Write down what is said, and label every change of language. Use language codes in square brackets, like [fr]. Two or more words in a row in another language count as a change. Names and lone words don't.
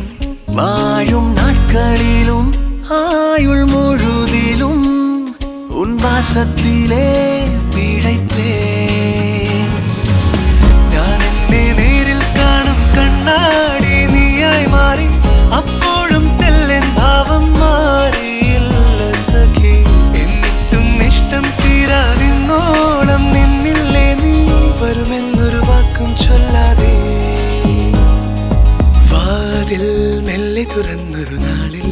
[ta] வாழும் நாட்களிலும் ஆயுள் முழுதிலும் உன் வாசத்திலே பிழைப்பேன். நான் என்னை நேரில் காணும் கண்ணாடி நீயாய் மாறி அப்போழும் தெல்லென் பாவம் மாறி இல்ல சகி. [ml] എന്നിട്ടും ഇഷ്ടം തീരാതിന്നോളം നിന്നില്ലേ നീ വരുമെന്നൊരു വാക്കും ചൊല്ലാതെ വാതിൽ മെല്ലെ തുറന്നൊരു നാൾ